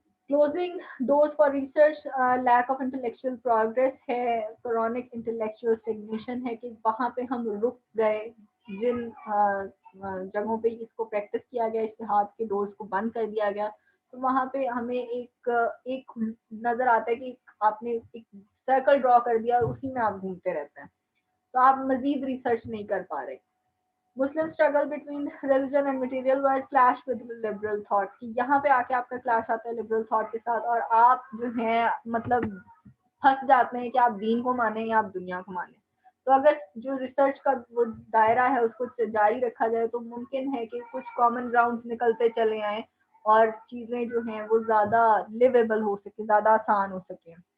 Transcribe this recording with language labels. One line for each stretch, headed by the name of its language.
English: Closing doors for research, lack of intellectual progress
Urdu: ہے،
English: chronic intellectual stagnation
Urdu: ہے کہ وہاں پہ ہم رک گئے جن جگہوں پہ اس کو پریکٹس کیا گیا، اجتہاد کے ڈورز کو بند کر دیا گیا، تو وہاں پہ ہمیں ایک نظر آتا ہے کہ آپ نے ایک سرکل ڈرا کر دیا اور اسی میں آپ گھومتے رہتے ہیں، تو آپ مزید ریسرچ نہیں کر پا رہے.
English: Muslim struggle between religion and material world clash with liberal thought.
Urdu: یہاں پہ آ کے آپ کا کلاش آتا ہے liberal thought کے ساتھ اور آپ جو ہیں مطلب پھنس جاتے ہیں کہ آپ دین کو مانیں یا آپ دنیا کو مانیں. تو اگر جو ریسرچ کا وہ دائرہ ہے اس کو جاری رکھا جائے تو ممکن ہے کہ کچھ کامن گراؤنڈ نکلتے چلے آئیں اور چیزیں جو ہیں وہ زیادہ لیویبل ہو سکیں، زیادہ آسان ہو سکیں.